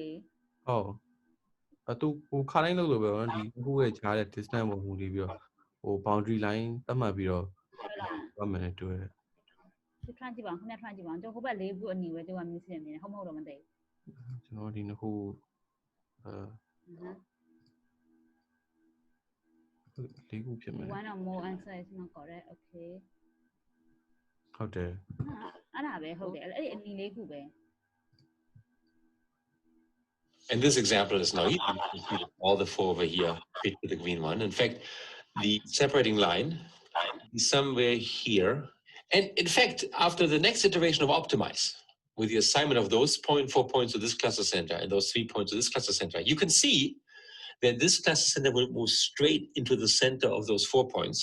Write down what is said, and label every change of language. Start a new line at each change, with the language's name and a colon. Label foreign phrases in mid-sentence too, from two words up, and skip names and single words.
Burmese: ဟုတ်သူဟိုခါတိုင်းလို့ပဲနော်ဒီခုရဲ့ခြားတဲ့ distance ပုံမူနေပြီးတော့ဟို
English: boundary line
Burmese: သတ်မှတ်ပြီးတော့ဘာမှမတွေ့ ဒီ trans ကြည့်ပါဦးခင်ဗျ trans ကြည့်ပါဦးကျွန်တော်ဟိုဘက်၄ခုအနီးပဲသူက miss နေတယ်ဟုတ်မဟုတ်တော့မသိ ကျွန်တော်ဒီနှစ်ခုလေးခုဖြစ်မယ်
English: one or more answer is not correct okay
Burmese: ဟုတ်တယ် အဲ့ဒါပဲဟုတ်တယ်အဲ့ဒီအနီးလေးခုပဲ
English: And this example is now all the four over here fit to the green one. In fact, the separating line is somewhere here. And in fact, after the next iteration of optimize, with the assignment of those 4 points to this cluster center and those 3 points to this cluster center, you can see that this cluster center will move straight into the center of those 4 points.